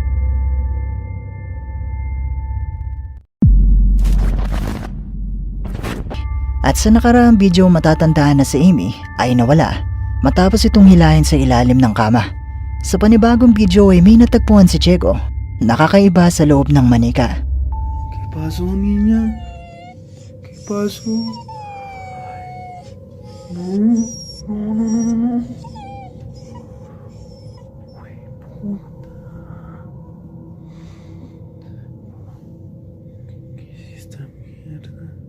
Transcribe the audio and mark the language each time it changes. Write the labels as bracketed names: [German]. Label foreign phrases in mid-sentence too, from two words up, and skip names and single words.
[Filipino] At sa nakaraang video, matatandaan na si Amy ay nawala matapos itong hilahin sa ilalim ng kama. Sa panibagong video ay may natagpuan si Diego, nakakaiba sa loob ng manika. [Spanish] ¿Qué pasó, niña? ¿Qué pasó? No, no, no, no, no, no. Güey, puta. ¿Qué es esta mierda?